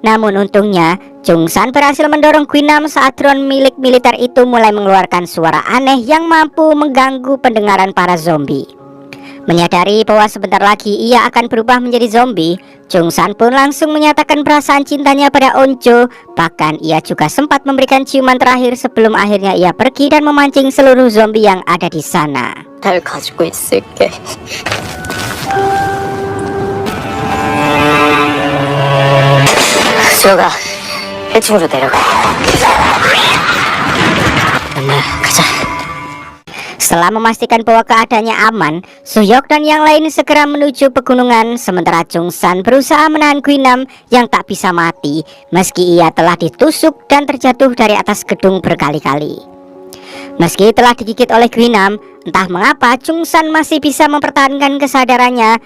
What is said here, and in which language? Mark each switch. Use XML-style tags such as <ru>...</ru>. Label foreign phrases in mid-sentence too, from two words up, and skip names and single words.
<id>Namun untungnya, Chungsan berhasil mendorong Guinam saat drone milik militer itu mulai mengeluarkan suara aneh yang mampu mengganggu pendengaran para zombie. Menyadari bahwa sebentar lagi ia akan berubah menjadi zombie, Chungsan pun langsung menyatakan perasaan cintanya pada Onjo. Bahkan ia juga sempat memberikan ciuman terakhir sebelum akhirnya ia pergi dan memancing seluruh zombie yang ada di sana.</id> <ko>날 가지고 있을게. 수호가 1층으로 내려가. 가자.</ko> <id>Setelah memastikan bahwa keadaannya aman, Suyok dan yang lain segera menuju pegunungan, sementara Chungsan berusaha menahan Guinam yang tak bisa mati meski ia telah ditusuk dan terjatuh dari atas gedung berkali-kali. Meski telah digigit oleh Guinam, entah mengapa Chungsan masih bisa mempertahankan kesadarannya.</id>